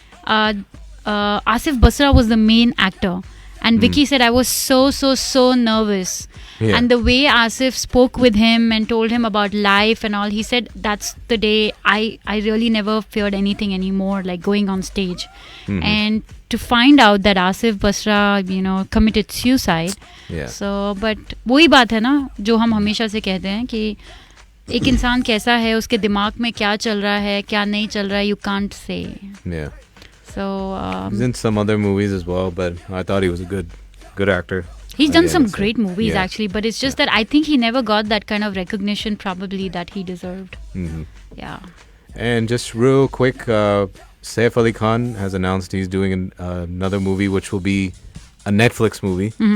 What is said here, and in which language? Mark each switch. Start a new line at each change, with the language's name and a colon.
English: Asif Basra was the main actor, and Vicky said I was so nervous. And the way Asif spoke with him and told him about life and all, he said that's the day I really never feared anything anymore, like going on stage. And to find out that Asif Basra, committed suicide.
Hindi: So, but वही बात है ना जो हम हमेशा से कहते हैं कि एक इंसान कैसा है, उसके दिमाग में क्या चल रहा है, क्या नहीं चल रहा है,
English: you can't say. Yeah. So he's in some other movies as well, but I thought he was a good actor. He's done some great movies actually, but it's just that I think he never got that kind of recognition probably that he deserved. Yeah. And just real quick, Saif Ali Khan has announced he's doing another movie, which will be a Netflix movie.